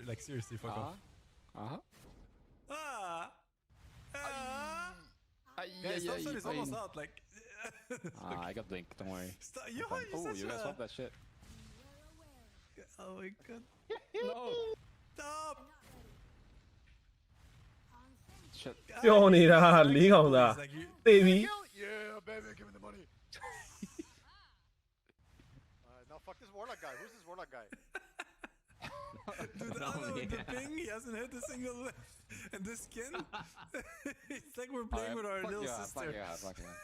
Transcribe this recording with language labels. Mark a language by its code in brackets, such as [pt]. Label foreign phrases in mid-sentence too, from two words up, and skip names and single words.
[en] Like seriously, fuck off. Guys, Thompson is almost out, like... I got blinked, don't worry. Yo, oh, you guys swapped that shit. Oh my god. No! Stop! Shit. [my] ပြောနေတာ၄កောင်သားသိပြီ [en] Yeah, baby, give me the money. Now fuck this warlock guy. Who's this warlock guy? Dude, Anna with the ping, he hasn't hit a single... And this skin? It's like we're playing with our little sister. Fuck yeah.